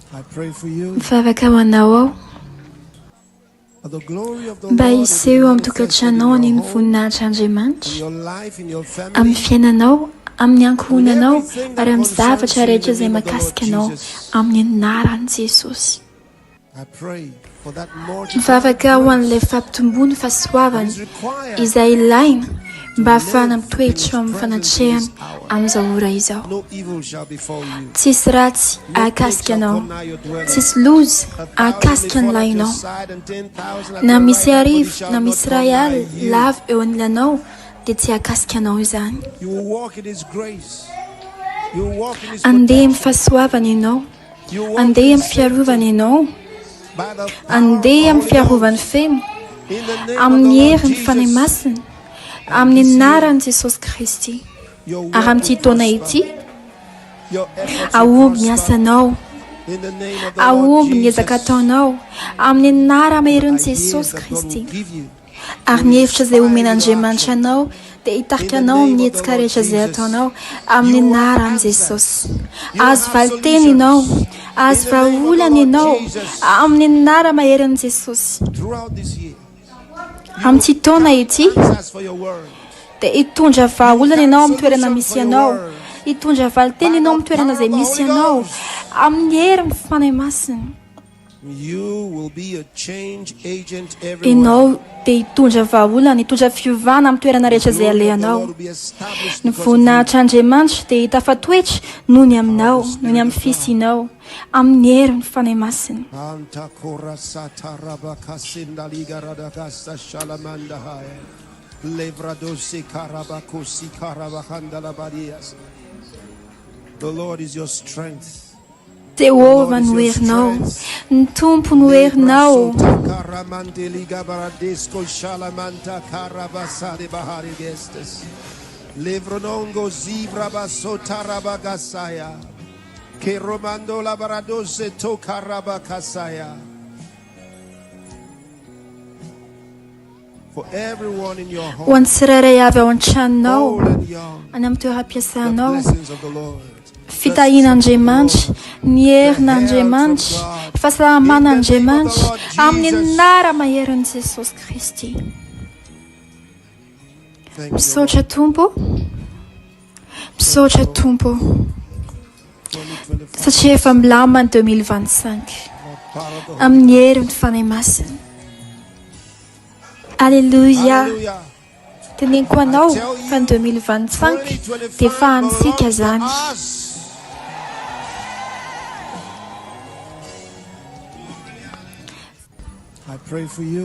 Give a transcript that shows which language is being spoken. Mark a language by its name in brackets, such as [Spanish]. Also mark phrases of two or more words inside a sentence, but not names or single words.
[English] pray for you. [Malagasy] Vavaka wanao [English] The glory of the [Malagasy] mba [English] Lord [Malagasy] hiseho amin'ny tokantranao ny voninahitran'Andriamanitra [English] in your life, in your family. [Malagasy] amin'ny fiainanao, amin'ny ankohonanao ary amin'ny zavatra rehetra izay mahakasika anao amin'ny anaran'i Jesosy. [English] I pray for that [Malagasy] Mivavaka ho an'ilay fampitomboany fahasoavana izay ilaina mba ahafahana mitoetra amin'ny fanatrehana amin'izao ora izao. [English] no evil shall befall you. [Malagasy] Tsisy ratsy ahakasika anao, tsisy loza ahakasika ny lahinao. Na misy arivo na misy ray alina lava eo anilanao dia tsy ahakasika anao izany. [English] You will walk in His grace. You will walk in His [Malagasy] Andeha amin'ny fahasoavana ianao, andeha amin'ny fiarovana ianao, [English] by the [Malagasy] andeha amin'ny fiarovany feno, amin'ny herin'ny fanahy masina, amin'ny anaran'i Jesosy Kristy. Ary amin'ity taona ity, [English] your efforts [Malagasy] ahomby ny asanao, [English] in the name of the [Malagasy] ahomby ny [English] Lord [Malagasy] ezaka [English] Jesus. [Malagasy] ataonao amin'ny anara maherin'i [English] I hear [Malagasy] Jesosy [English] that God [Malagasy] Kristy. [English] will give you [Malagasy] Ary ny hevitra izay omen'Andriamanitra anao dia hitarika anao amin'ny hetsika rehetra izay ataonao amin'ny anaran'i Jesosy. Azo valiteny ianao, azo vahaolana ianao amin'ny anara maherin'i Jesosy. [English] throughout this year. [Malagasy] Amin'ity taona ity [English] Ask for your word. [Malagasy] dia hitondra vahaolana ianao amin'ny toerana misy ianao, hitondra valiteny ianao amin'ny toerana izay misy ianao amin'ny herin'ny fanahy masina. [English] You will be a change agent everywhere. [Malagasy] Ianao dia hitondra vahaolana, hitondra fiovana amin'ny toerana rehetra izay [English] The [Malagasy] alehanao. [English] Lord will be established [Malagasy] Ny [English] because of you. [Malagasy] voninahitr'Andriamanitra dia hita fatoetra noho ny aminao, noho ny amin'ny fisinao, amin'ny herin'ny fanahy masina. Anta korasata rabakasinda ligaradagasta shalamanda haya. Levradosi karabakosi karabakanda labadias. [English] The Lord is your strength. [Malagasy] Jehovah no herinao, ny tompo no herinao. Karamante ligabaradesco shalamanta karabasade bahari gestes. Levronongo zivra basota rabagasaya. Ke romando labaradose to karabakasaya. [English] For everyone in your [Malagasy] Ho [English] home, [Malagasy] an'ny tsirairay avy ao an-tranonao, [English] old and young, [Malagasy] any amin'ny [English] the [Malagasy] toeram-piasanao, [English] blessings of the Lord. [Malagasy] fitahian'Andriamanitra, ny herin'Andriamanitra, fahasalaman'Andriamanitra amin'ny anara maherin'i Jesosy Kristy. [English] Thank you, [Malagasy] Misaotra Tompo, misaotra Tompo, 2025. satria efa milamina ny 2025 [English] Power of the Holy [Malagasy] amin'ny herin'ny fanahy masina. Alléluia. Hallelujah. Teneniko anao fa ny 2025 dia fahantsika zany. [English] I pray for you.